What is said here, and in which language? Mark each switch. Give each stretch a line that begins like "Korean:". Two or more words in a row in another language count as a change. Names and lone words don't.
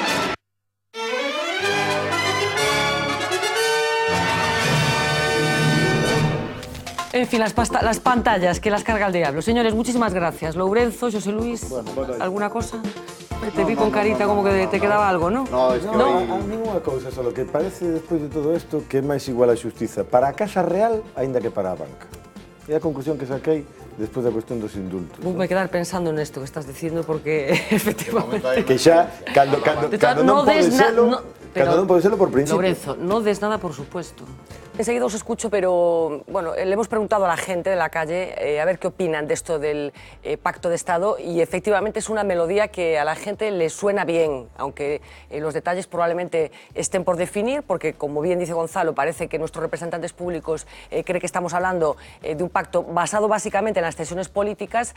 Spanish: En fin, las pantallas que las carga el diablo. Señores, muchísimas gracias. Lourenzo, José Luis, ¿alguna cosa? Te vi con carita como que te quedaba algo, ¿no? No,
Galician: es que ninguna cousa, só que parece despois de todo isto que é máis igual a xustiza para a Casa Real aínda que para a banca. É a conclusión que saquei despois da cuestión dos indultos. Vou me quedar pensando nesto que estás dicindo porque efectivamente... Que xa, cando non pode selo, cando non pode selo por principio.
Spanish: Lourenzo, no des nada por supuesto. Enseguida os escucho, pero bueno, le hemos preguntado a la gente de la calle a ver qué opinan de esto del Pacto de Estado y efectivamente es una melodía que a la gente le suena bien, aunque los detalles probablemente estén por definir, porque como bien dice Gonzalo, parece que nuestros representantes públicos creen que estamos hablando de un pacto basado básicamente en las tensiones políticas.